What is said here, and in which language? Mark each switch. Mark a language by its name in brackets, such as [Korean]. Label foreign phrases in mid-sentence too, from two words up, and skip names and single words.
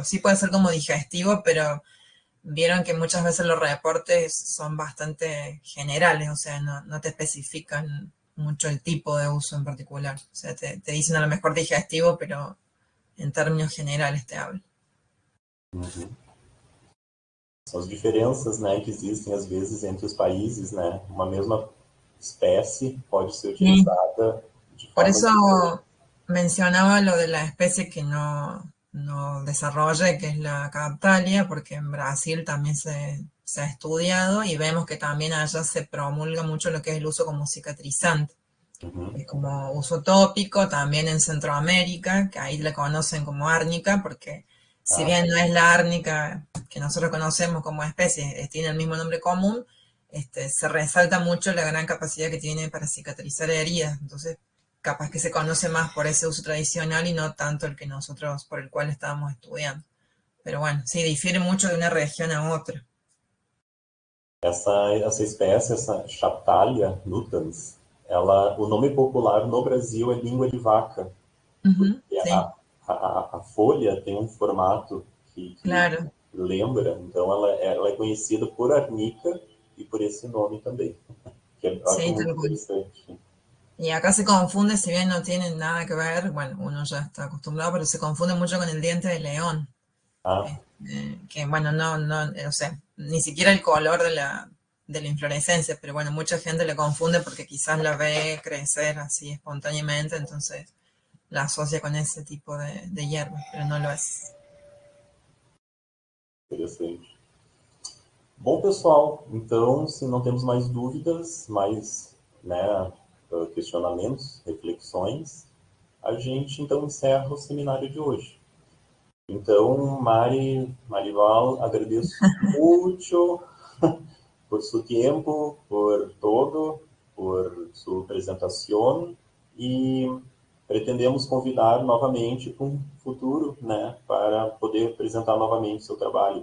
[Spanish] Sí puede ser como digestivo, pero vieron que muchas veces los reportes son bastante generales, o sea, no te especifican mucho el tipo de uso en particular. O sea, te dicen a lo mejor digestivo, pero en términos generales te hablan. Uhum. [Portuguese] São as diferenças, né, que existem às vezes entre os países, né? Uma mesma espécie pode ser [Spanish] Sí, [Portuguese] utilizada de [Spanish] por [Portuguese] formas diferentes. [Spanish] eso mencionaba lo de la especie que no desarrolle, que es la Captalia, porque en Brasil también se ha estudiado y vemos que también allá se promulga mucho lo que es el uso como cicatrizante. Uhum. Como uso tópico, también en Centroamérica, que ahí le conocen como árnica, porque si Ah, bien no es la árnica que nosotros conocemos como especie, tiene el mismo nombre común, se resalta mucho la gran capacidad que tiene para cicatrizar heridas. Entonces, capaz que se conoce más por ese uso tradicional y no tanto el que nosotros, por el cual estábamos estudiando. Pero bueno, sí, difiere mucho de una región a otra. [Portuguese] essa espécie, essa Chaptalia nutans, ela, o nome popular no Brasil é língua de vaca, Ujú, porque [Spanish] sí, [Portuguese] a folha tem um formato que [Spanish] claro. [Portuguese] lembra, então ela é conhecida por arnica e por esse nome também, que eu acho [Spanish] Sí, [Portuguese] muito [Spanish] tal cual. [Portuguese] interessante. [Spanish] Y acá se confunde, si bien no tienen nada que ver, bueno, uno ya está acostumbrado, pero se confunde mucho con el diente de león. Ah, Que bueno, o sea, ni siquiera el color de la inflorescencia, pero bueno, mucha gente le confunde porque quizás la ve crecer así espontáneamente, entonces la asocia con ese tipo de hierba, pero no lo es. [Portuguese] interessante. Bom, pessoal, então, se não temos mais dúvidas, mais, né, questionamentos, reflexões, a gente então encerra o seminário de hoje. Então, Marival, agradeço muito por seu tempo, por todo, por sua apresentação e pretendemos convidar novamente para um futuro, né, para poder apresentar novamente seu trabalho.